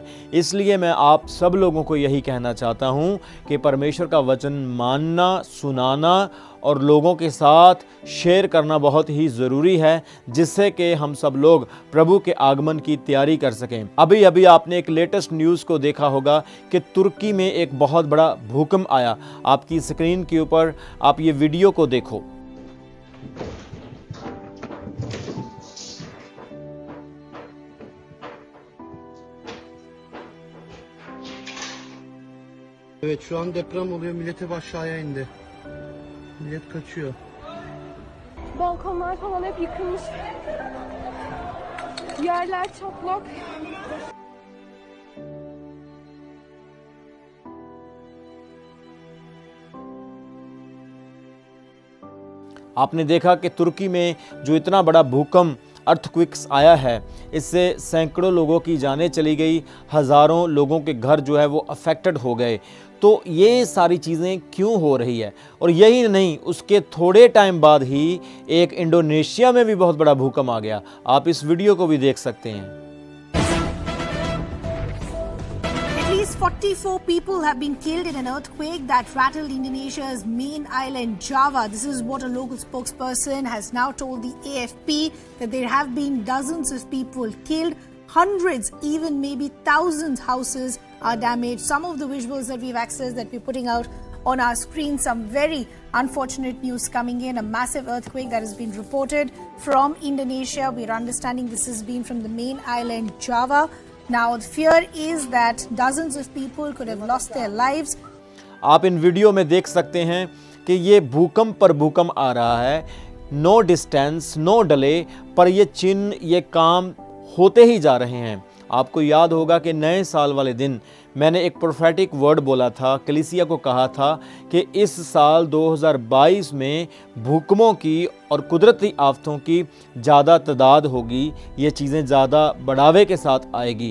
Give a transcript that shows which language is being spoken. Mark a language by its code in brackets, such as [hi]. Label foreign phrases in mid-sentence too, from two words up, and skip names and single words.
[hi] इसलिए मैं आप सब लोगों को यही कहना चाहता हूँ कि परमेश्वर का वचन मानना, सुनाना और लोगों के साथ शेयर करना बहुत ही ज़रूरी है, जिससे कि हम सब लोग प्रभु के आगमन की तैयारी कर सकें। अभी अभी आपने एक [en] latest news [hi] को देखा होगा कि तुर्की में एक बहुत बड़ा भूकंप आया। आपकी स्क्रीन के ऊपर आप ये वीडियो को देखो। [tr] Evet, şu an deprem oluyor. Millet hep aşağıya indi. Millet kaçıyor. Balkonlar falan hep yıkılmış. Yerler çatlak. [hi] आपने देखा कि तुर्की में जो इतना बड़ा भूकंप अर्थक्वेक्स आया है, इससे सैकड़ों लोगों की जानें चली गई, हज़ारों लोगों के घर जो है वो अफेक्टेड हो गए। तो ये सारी चीज़ें क्यों हो रही है? और यही नहीं, उसके थोड़े टाइम बाद ही एक इंडोनेशिया में भी बहुत बड़ा भूकंप आ गया। आप इस वीडियो को भी देख सकते हैं। [en] At least 44 people have been killed in an earthquake that rattled Indonesia's main island, Java. This is what a local spokesperson has now told the AFP, that there have been dozens of people killed, hundreds, even maybe thousands houses are damaged. Some of the visuals that we've accessed that we're putting out on our screen, some very unfortunate news coming in. A massive earthquake that has been reported from Indonesia. We're understanding this has been from the main island, Java. Now, the fear is that dozens of people could have lost their lives. [hi] आप इन वीडियो में देख सकते हैं कि ये भूकंप पर भूकंप आ रहा है। [en] no distance, no delay, [hi] पर ये चिन्ह, ये काम होते ही जा रहे हैं। आपको याद होगा कि नए साल वाले दिन मैंने एक [en] prophetic word [hi] बोला था, कलीसिया को कहा था कि इस साल 2022 में भूकंपों की और कुदरती आफतों की ज़्यादा तादाद होगी, ये चीज़ें ज़्यादा बढ़ावे के साथ आएगी।